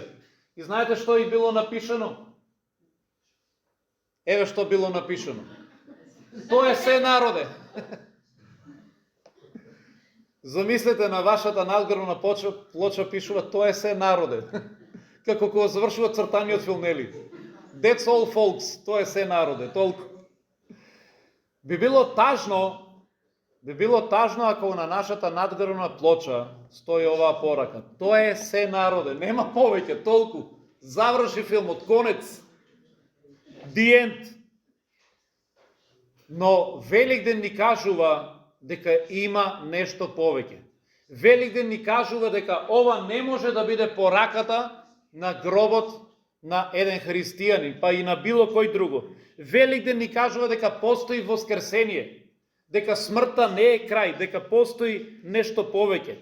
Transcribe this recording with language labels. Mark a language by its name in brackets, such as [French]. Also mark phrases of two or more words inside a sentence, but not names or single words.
[Macedonian] И знаете што и било напишано? Еве што било напишано. Тоа е се народе. Замислете, на вашата надгробна плоча пишува тоа е се народе. Како кога завршува цртаниот филм, нели? [English] That's all folks, [Macedonian] тоа е се народе, толку. Би било тажно ако на нашата надгробна плоча стои оваа порака. Тоа е се народе, нема повеќе, толку. Заврши филмот, конец. [English] The end. [Macedonian] Но Великден ни кажува дека има нешто повеќе. Великден ни кажува дека ова не може да биде пораката на гробот на еден христијанин, па и на било кој друго. Великден ни кажува дека постои воскресение, дека смртта не е крај, дека постои нешто повеќе.